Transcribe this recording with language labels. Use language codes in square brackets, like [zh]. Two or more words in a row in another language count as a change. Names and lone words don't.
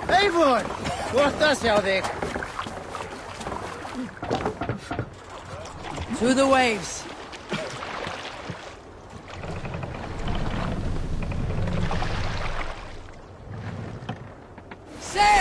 [is] Eivor! Gott að sjá þig. [en] To the waves. Sail!